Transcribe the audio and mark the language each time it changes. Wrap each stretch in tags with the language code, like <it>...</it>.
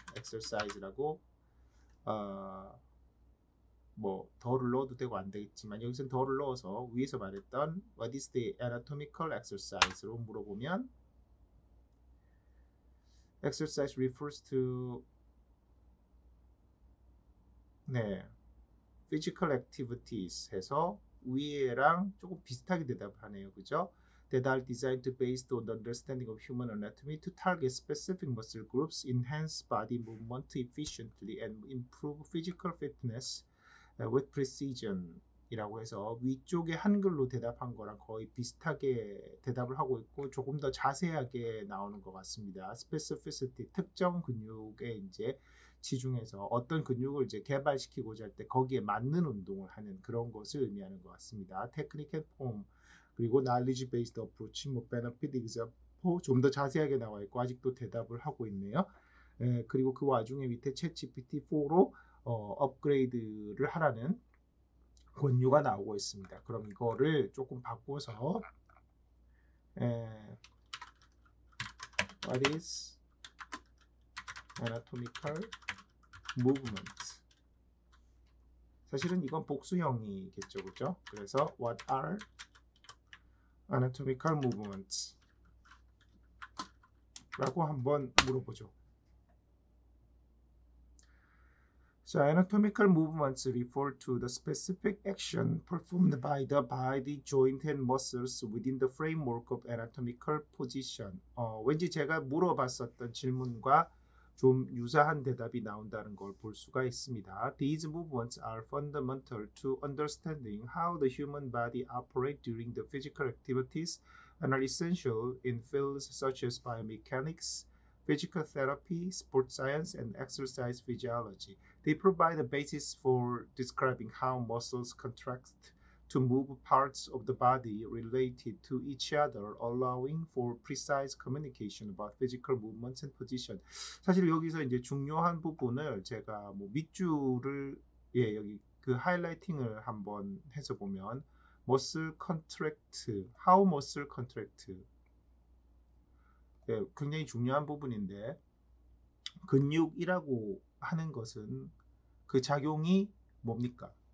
<ko>exercise라고 뭐 더를 넣어도 되고 안 되겠지만, 여기서는 더를 넣어서 위에서 말했던</ko> <en>what is the anatomical exercise</en> <ko>로 물어보면</ko> <en>exercise refers to</en> <ko>네,</ko> <en>physical activities</en> <ko>해서 위에랑 조금 비슷하게 대답하네요. 그죠?</ko> <en>That are designed based on the understanding of human anatomy to target specific muscle groups, enhance body movement efficiently, and improve physical fitness with precision</en> <ko>이라고 해서 위쪽에 한글로 대답한 거랑 거의 비슷하게 대답을 하고 있고 조금 더 자세하게 나오는 것 같습니다. specificity, 특정 근육에 이제 치중해서 어떤 근육을 이제 개발시키고자 할 때 거기에 맞는 운동을 하는 그런 것을 의미하는 것 같습니다.</ko> <en>technique and form</en> <ko>그리고</ko> <en>knowledge based approach,</en> <ko>뭐</ko> <en>benefit example</en> <ko>좀 더 자세하게 나와 있고 아직도 대답을 하고 있네요. 그리고 그 와중에 밑에 챗GPT4로 업그레이드를 하라는 권유가 나오고 있습니다. 그럼 이거를 조금 바꿔서</ko> <en>What is anatomical movement?</en> <ko>사실은 이건 복수형이겠죠, 그죠? 그래서</ko> <en>What are anatomical movements?</en> <ko>라고 한번 물어보죠.</ko> <en>So anatomical movements refer to the specific action performed by the body, joint, and muscles within the framework of anatomical position.</en> <ko>왠지 제가 물어봤었던 질문과 좀 유사한 대답이 나온다는 걸 볼 수가 있습니다.</ko> <en>These movements are fundamental to understanding how the human body operates during the physical activities and are essential in fields such as biomechanics, physical therapy, sports science, and exercise physiology. They provide a basis for describing how muscles contract to move parts of the body related to each other, allowing for precise communication about physical movements and position.</en> <ko>사실 여기서 이제 중요한 부분을 제가 뭐 밑줄을 여기 그 하이라이팅을 한번 해서 보면</ko> <en>muscle contract, how muscle contract</en> <ko>굉장히 중요한 부분인데 근육이라고 하는 것은 그 작용이 뭡니까?</ko>